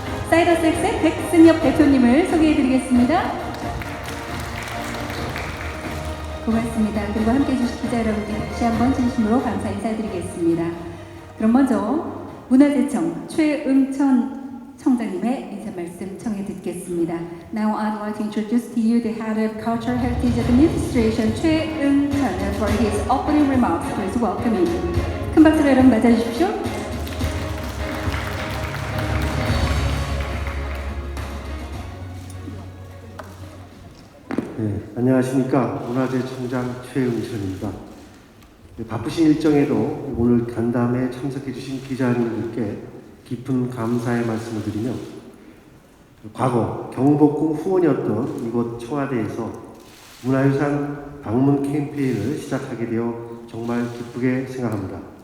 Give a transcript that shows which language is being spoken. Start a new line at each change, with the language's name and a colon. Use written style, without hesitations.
Korean: 사이더섹스의 백승엽 대표님을 소개해드리겠습니다. 고맙습니다. 그리고 함께해 주신 기자 여러분께 다시 한번 진심으로 감사 인사드리겠습니다. 그럼 먼저 문화재청 최응천 청장님의 인사 말씀 청해 듣겠습니다.
English: Now I'd like to introduce to you the Head of Cultural Heritage Administration 최응천 for his opening remarks. Please welcome him.
Korean: 큰 박수로 여러분 맞아주십시오. 네, 안녕하십니까. 문화재청장 최응천입니다. 바쁘신 일정에도 오늘 간담회에 참석해 주신 기자님들께 깊은 감사의 말씀을 드리며 과거 경복궁 후원이었던 이곳 청와대에서 문화유산 방문 캠페인을 시작하게 되어 정말 기쁘게 생각합니다.